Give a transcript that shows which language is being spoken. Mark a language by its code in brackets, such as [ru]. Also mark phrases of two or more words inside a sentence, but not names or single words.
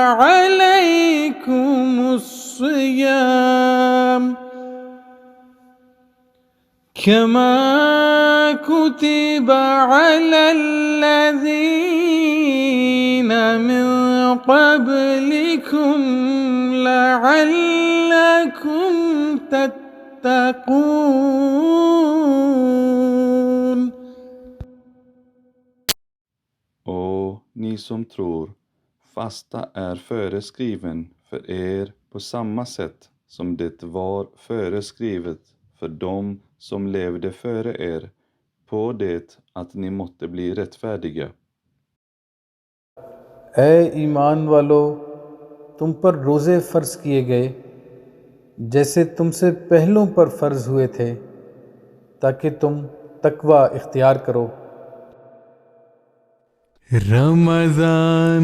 [ar] عليكم الصيام كما كتب على الذين من قبلكم لعلكم تتقون. [sv] Och ni som tror, fasta är föreskriven för er på samma sätt som det var föreskrivet för dem som levde före er, på det att ni måtte bli rättfärdiga. [ur] اے ایمان والو، تم پر روزے فرض کیے گئے جیسے تم سے پہلوں پر فرض ہوئے تھے تاکہ تم تقوی اختیار کرو. رمضان